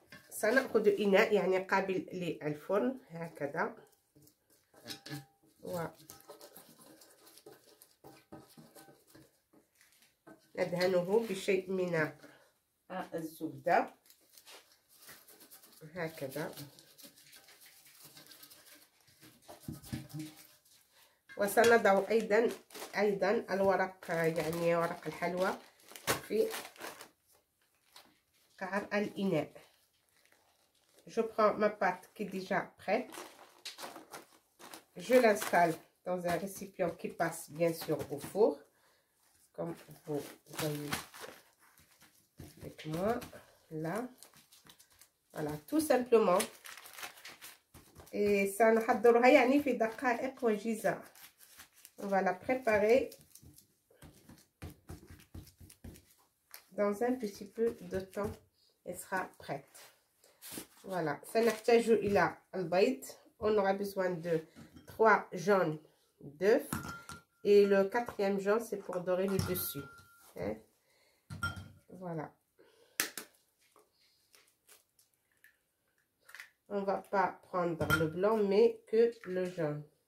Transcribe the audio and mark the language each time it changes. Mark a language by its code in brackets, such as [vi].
[ar] سنأخذ إناء يعني قابل للفرن هكذا، ندهنه بشيء من الزبدة هكذا، وسنضع أيضا الورق، يعني ورق الحلوى في قعر الإناء. [fr] Je prends ma pâte qui est déjà prête. Je l'installe dans un récipient qui passe bien sûr au four, comme vous voyez avec moi là. Voilà, tout simplement. [ar] Et سنحضرها يعني في دقائق وجيزة. [fr] On va la préparer dans un petit peu de temps. Elle sera prête. [ar] Voilà, سنحتاج إلى البيض. [fr] On aura besoin de 3 jaunes d'œufs et le 4e jaune c'est pour dorer le dessus, hein? Voilà, on va pas prendre le blanc mais que le jaune.